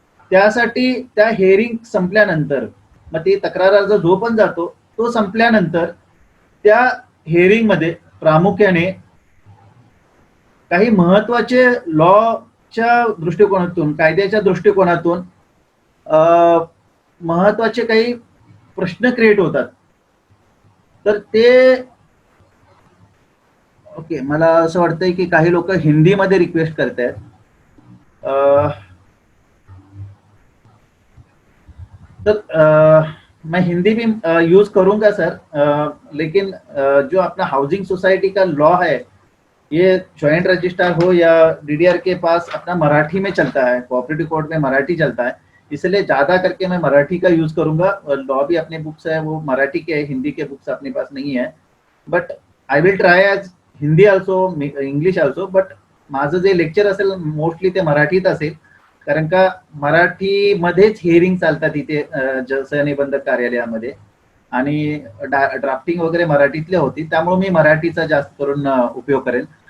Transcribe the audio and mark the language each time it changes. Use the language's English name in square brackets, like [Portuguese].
[Marathi] त्यासाठी त्या हिअरिंग संपल्यानंतर मग ती तक्रार अर्ज जो पण जातो तो संपल्यानंतर त्या हिअरिंग मध्ये प्रामुख्याने काही महत्वाचे लॉच्या दृष्टिकोनातून, कायद्याच्या दृष्टिकोनातून महत्वाचे काही प्रश्न क्रिएट होतात. तर ते ओके, मला असं वाटतंय की काही लोक हिंदीमध्ये रिक्वेस्ट करतायत. [Hindi] तर मैं हिंदी भी यूज करूंगा सर, लेकिन जो अपना हाउसिंग सोसाइटी का लॉ है ये ज्वाइंट रजिस्ट्रार हो या डीडीआर के पास अपना मराठी में चलता है, कोऑपरेटिव कोर्ट में मराठी चलता है, इसलिए ज्यादा करके मैं मराठी का यूज करूंगा. लॉ भी अपने बुक्स है वो मराठी के है, हिंदी के बुक्स अपने पास नहीं है. [English] But I will try as Hindi also, English also. [Marathi] But माझं जे लेक्चर असेल मोस्टली ते मराठीत असेल, कारण का मराठीमध्येच हिअरिंग चालतात इथे सहनिबंधक कार्यालयामध्ये, आणि ड्राफ्टिंग वगैरे मराठीतले होती, त्यामुळे मी मराठीचा जास्त करून उपयोग करेन.